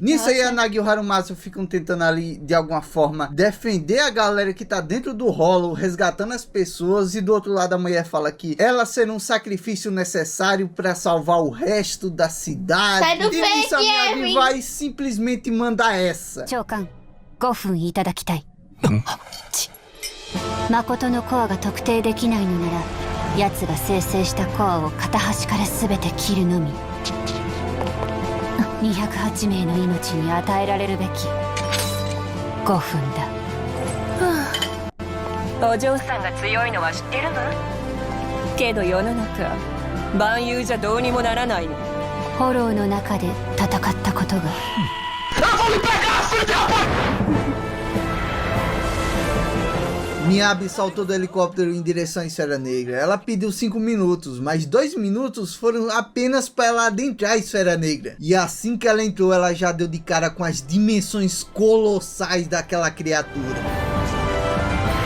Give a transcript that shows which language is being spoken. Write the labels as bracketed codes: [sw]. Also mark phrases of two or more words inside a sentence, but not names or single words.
[pt] Nisso aí a Nagi e o Harumatsu ficam tentando ali de alguma forma defender a galera que tá dentro do rolo, resgatando as pessoas, e do outro lado a mulher fala que ela será um sacrifício necessário para salvar o resto da cidade. Sai do e nisso a Miyabi vai simplesmente mandar essa. [ja] 長官、5分いただきたい。誠のコアが特定できないのなら、奴が生成したコアを片端から全て切るのみ。208名の命に与えられるべき5分だ。お嬢さんが強いのは知ってるわ。けど世の中万有じゃどうにもならないの。フォローの中で戦ったことが。 [pt] Miyabi saltou do helicóptero em direção à esfera negra. Ela pediu 5 minutos, mas 2 minutos foram apenas para ela adentrar a esfera negra. E assim que ela entrou, ela já deu de cara com as dimensões colossais daquela criatura.